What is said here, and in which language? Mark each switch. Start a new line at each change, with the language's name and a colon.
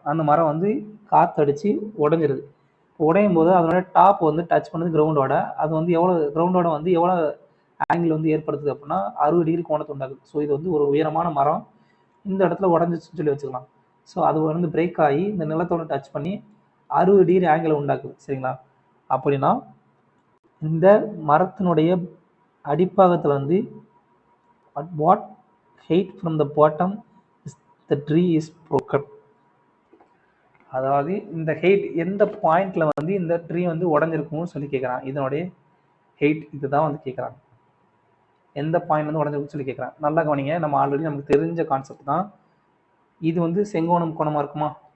Tamil: அந்த மரம் வந்து காற்றடிச்சு உடஞ்சிருது. உடையும் போது அதனோட டாப் வந்து டச் பண்ணுது கிரவுண்டோட. அது வந்து கிரவுண்டோட வந்து எவ்வளோ ஆங்கிள் வந்து ஏற்படுத்துது அப்படின்னா 60 டிகிரி கோணத்தை உண்டாக்குது. ஸோ இது வந்து ஒரு உயரமான மரம் இந்த இடத்துல உடஞ்சிச்சுன்னு சொல்லி வச்சுக்கலாம். ஸோ அது வந்து பிரேக் ஆகி இந்த நிலத்தோட டச் பண்ணி 60 டிகிரி ஆங்கிளை உண்டாக்குது. சரிங்களா? அப்படின்னா இந்த மரத்தினுடைய அடிப்பாகத்தில் வந்து
English: what height from the bottom is the tree is broken.
Tamil: அதாவது இந்த ஹெயிட் எந்த பாயிண்ட்ல வந்து இந்த ட்ரீ வந்து உடஞ்சிருக்கும்னு சொல்லி கேட்குறான். இதனுடைய ஹெயிட் இதுதான் வந்து கேட்குறாங்க. எந்த பாயிண்ட் வந்து உடஞ்சிருக்குன்னு சொல்லி கேட்குறாங்க. நல்லா கவனிங்க. நம்ம ஆல்ரெடி நமக்கு தெரிஞ்ச கான்செப்ட் தான். இது வந்து செங்கோணம் கோணமாக இருக்குமா?